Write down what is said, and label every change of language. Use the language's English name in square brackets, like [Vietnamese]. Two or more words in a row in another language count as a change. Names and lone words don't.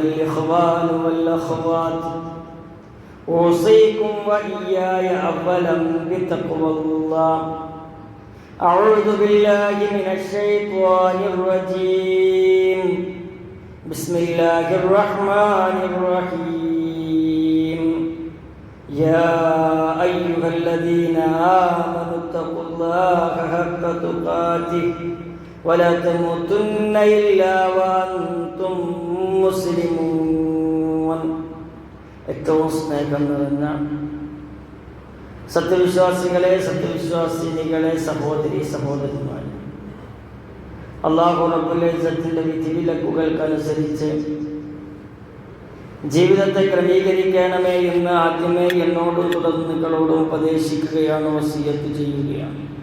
[Arabic] الإخوان والأخوات أوصيكم وإياي أولا بتقوى الله أعوذ بالله من الشيطان الرجيم بسم الله الرحمن الرحيم يا أيها الذين آمنوا اتقوا الله حق تقاته ولا تموتن إلا وأنتم [Malayalam] مسلمون ഏറ്റവും സ്നേഹം നിറഞ്ഞ സത്യവിശ്വാസികളെ, സത്യവിശ്വാസിനികളെ, സഹോദരി സഹോദരന്മാരെ, അല്ലാഹു റബ്ബുൽ ഇസ്സത്തിന്റെ വിധിവിലക്കുകൾക്കനുസരിച്ച് ജീവിതത്തെ ക്രമീകരിക്കണമേ എന്ന് ആദ്യമേ എന്നോടും തുടർന്ന് നിങ്ങളോടും ഉപദേശിക്കുകയാണ്, വസിയത്ത് ചെയ്യുകയാണ്.